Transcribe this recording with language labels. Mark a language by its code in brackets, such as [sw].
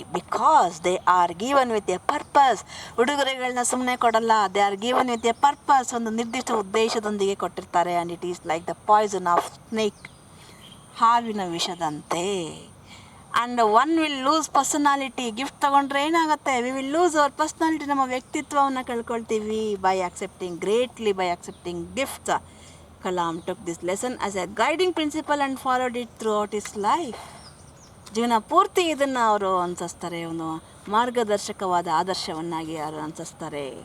[en] Because they are given with a purpose. [kn] ಉಡುಗೊರೆಗಳನ್ನ ಸುಮ್ಮನೆ ಕೊಡಲ್ಲ, [en] they are given with a purpose, [kn] ಒಂದು ನಿರ್ದಿಷ್ಟ ಉದ್ದೇಶದೊಂದಿಗೆ ಕೊಟ್ಟಿರ್ತಾರೆ. [en] and it is like the poison of snake, [kn] ಹಾವಿನ ವಿಷದಂತೆ. [en] And one will lose personality. [kn] Gift ತೊಗೊಂಡ್ರೆ ಏನಾಗುತ್ತೆ? [en] we will lose our personality, [kn] ನಮ್ಮ ವ್ಯಕ್ತಿತ್ವವನ್ನು ಕಳ್ಕೊಳ್ತೀವಿ [en] By accepting gifts. Kalam took this lesson as a guiding principle and followed it throughout his life. [kn] ಜೀವನ ಪೂರ್ತಿ ಇದನ್ನು ಅವರು ಅನುಸರಿಸ್ತಾರೆ, ಒಂದು ಮಾರ್ಗದರ್ಶಕವಾದ ಆದರ್ಶವನ್ನಾಗಿ ಅವರು ಅನುಸರಿಸ್ತಾರೆ.